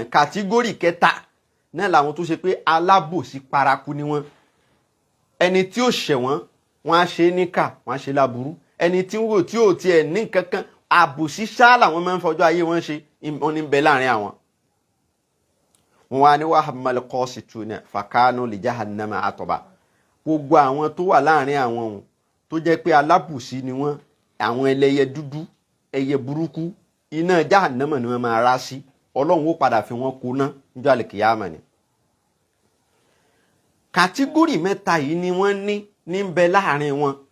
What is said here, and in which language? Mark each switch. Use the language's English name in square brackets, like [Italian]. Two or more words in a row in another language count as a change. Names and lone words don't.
[Yoruba] Kàtígórì kẹta náà làwọn tó ṣe pé alábòsí paraku ni wọ́n. Ẹni tí ó ṣẹ̀ wọ́n, wọ́n á ṣe níkà, wọ́n á ṣe láburú. Ẹni tí ò tiẹ̀ ní kankan, àbòsí ṣá làwọn máa ń fọjọ́ ayé wọn ṣe, wọ́n ní bẹ láàrin àwọn. [Arabic] Wọ́n wá ní وأما القاسطون فكانوا لجهنم حطبا. [Yoruba] Gbogbo àwọn tó wà láàrin àwọn ohun tó jẹ́ pé alábòsí ni wọ́n, àwọn ẹlẹ́yẹ dúdú, ẹyẹ burúkú, iná jahannama ni wọ́n máa rá sí. Ọlọ́run ó padà fi wọ́n kóná níjọ́ àlìkìyámà ni. Kàtígórì mẹ́ta yìí ni wọ́n ní bẹ láàrin wọn.